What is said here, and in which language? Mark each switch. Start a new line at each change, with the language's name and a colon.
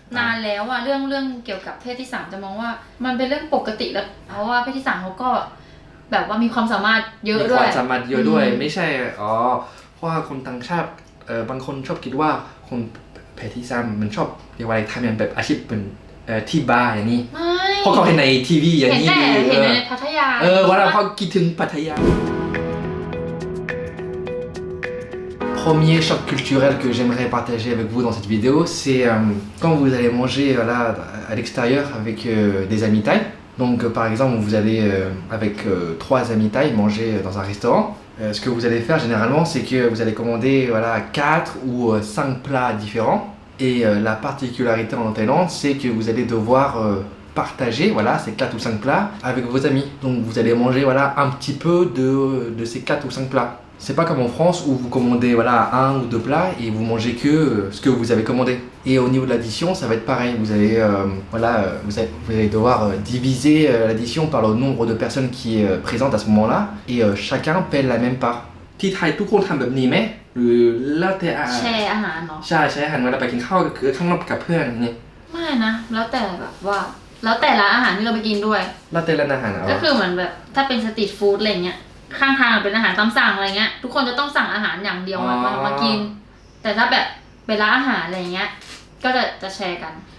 Thai: นานแล้วอะเรื่องเกี่ยวกับเพศที่3จะมองว่ามันเป็นเรื่องปกติแล้วเพราะว่าเพศที่3เขาก็แบบว่ามีความสามารถเยอะด้วย มีความสามารถเยอะด้วยไม่ใช่อ๋อเพราะว่าคนต่างชาติบางคนชอบคิดว่าคนเพศที่3มันชอบเรียกว่าอะไรทำอย่างแบบอาชีพเป็นที่บาร์อย่างนี้เพราะเขาเห็นในทีวีอย่างนี้ เห็นในพัทยา ว่าเราเขาคิดถึงพัทยา
French: Premier choc culturel que j'aimerais partager avec vous dans cette vidéo, c'est quand vous allez manger voilà, à l'extérieur avec des amis thaï. Donc par exemple, vous allez avec 3 amis thaï manger dans un restaurant. Ce que vous allez faire généralement, c'est que vous allez commander voilà, 4 ou 5 plats différents. Et la particularité en Thaïlande, c'est que vous allez devoir partager voilà, ces 4 ou 5 plats avec vos amis. Donc vous allez manger voilà, un petit peu de ces 4 ou 5 plats. C'est pas comme en France où vous commandez voilà, 1 ou 2 plats et vous mangez que ce que vous avez commandé. Et au niveau de l'addition, ça va être pareil. Vous allez, vous allez devoir diviser l'addition par le nombre de personnes qui est présentes à ce moment-là et chacun paie la même part.
Thai: ที่ไทยทุกคนทำแบบนี้ไหมหรือแล้วแต่ แชร์อาหารเนาะ ใช่แชร์อาหารเวลาไปกินข้าวคือข้างนอกกับเพื่อนนี่ ไม่นะแล้วแต่แบบว่าแล้วแต่ร้านอาหารที่เราไปกินด้วย แล้วแต่ร้านอาหาร ก็คือเหมือนแบบถ้าเป็นสตรีทฟู้ดอะไรเงี้ยข้างทางเป็นอาหารตามสั่งอะไรเงี้ยทุกคนจะต้องสั่งอาหารอย่างเดียวมากินแต่ถ้าแบบเป็นร้านอาหารอะไรเงี้ยก็จะแชร์กัน